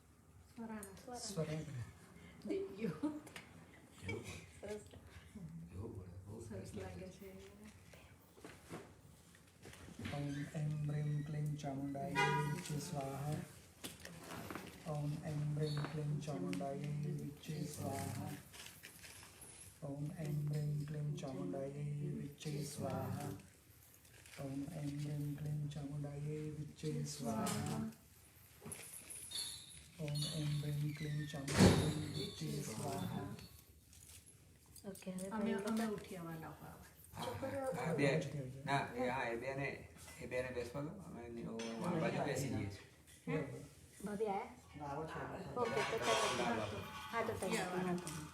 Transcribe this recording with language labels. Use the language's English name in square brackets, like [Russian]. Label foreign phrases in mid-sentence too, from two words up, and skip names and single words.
[Gujarati] સ્વરાના સ્વરાગ. દેવીઓ કેવું પડે સરસ કેવું પડે બહુ સરસ લાગે છે. [Sanskrit] ॐ ऐं ह्रीं क्लीं चामुण्डायै विच्चे स्वाहा. ॐ ऐं ह्रीं क्लीं चामुण्डायै विच्चे स्वाहा. ॐ ऐं ह्रीं क्लीं चामुण्डायै विच्चे स्वाहा. ॐ ऐं ह्रीं क्लीं चामुण्डायै विच्चे स्वाहा. ॐ ऐं ह्रीं क्लीं चामुण्डायै विच्चे स्वाहा. [Gujarati] ઓકે હવે અમે ભાઈ અમે ઉઠી આવવાના હોય. આ બે ના એ હા એ બેને બેસવા દો અમે આ બાજુ બેસી જઈએ છીએ ભાભી આયા ઓકે તો ચાલો હા તો તૈયાર વાંધો નહીં.